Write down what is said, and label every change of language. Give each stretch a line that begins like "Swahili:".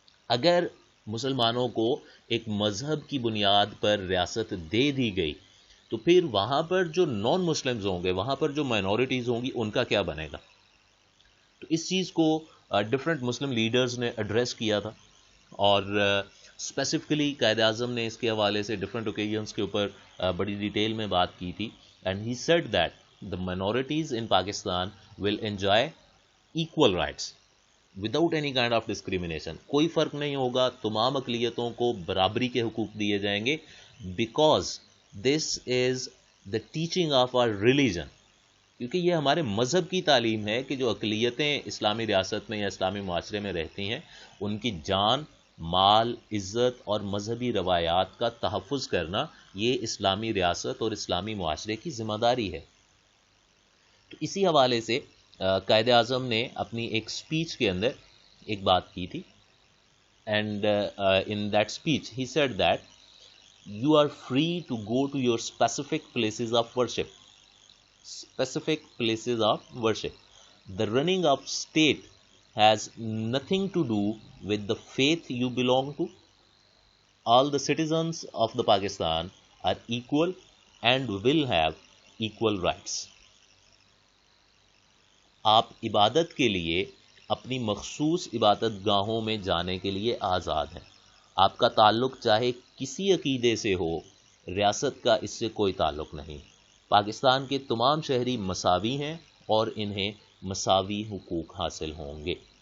Urdu: اگر مسلمانوں کو ایک مذہب کی بنیاد پر ریاست دے دی گئی تو پھر وہاں پر جو نان مسلمز ہوں گے، وہاں پر جو مائنورٹیز ہوں گی، ان کا کیا بنے گا؟ تو اس چیز کو ڈفرینٹ مسلم لیڈرز نے ایڈریس کیا تھا، اور اسپیسیفکلی قائد اعظم نے اس کے حوالے سے ڈفرینٹ اوکیزنس کے اوپر بڑی ڈیٹیل میں بات کی تھی.
English: And he said that the minorities in Pakistan will enjoy equal rights without any kind of discrimination.
Urdu: کوئی فرق نہیں ہوگا، تمام اقلیتوں کو برابری کے حقوق دیے جائیں گے
English: because this is the teaching of our religion.
Urdu: کیونکہ یہ ہمارے مذہب کی تعلیم ہے کہ جو اقلیتیں اسلامی ریاست میں یا اسلامی معاشرے میں رہتی ہیں ان کی جان، مال، عزت اور مذہبی روایات کا تحفظ کرنا یہ اسلامی ریاست اور اسلامی معاشرے کی ذمہ داری ہے. تو اسی حوالے سے قائد اعظم نے اپنی ایک اسپیچ کے اندر ایک بات کی تھی،
English: And in that speech he said that you are free to go to your specific places of worship. Specific places of worship. The running of state has nothing to do with the faith you belong to. All the citizens of the Pakistan are equal and will have equal rights.
Urdu: آپ عبادت کے لیے اپنی مخصوص عبادت گاہوں میں جانے کے لیے آزاد ہیں. آپ کا تعلق چاہے کسی عقیدے سے ہو، ریاست کا اس سے کوئی تعلق نہیں. پاکستان کے تمام شہری مساوی ہیں اور انہیں مساوی حقوق حاصل ہوں گے.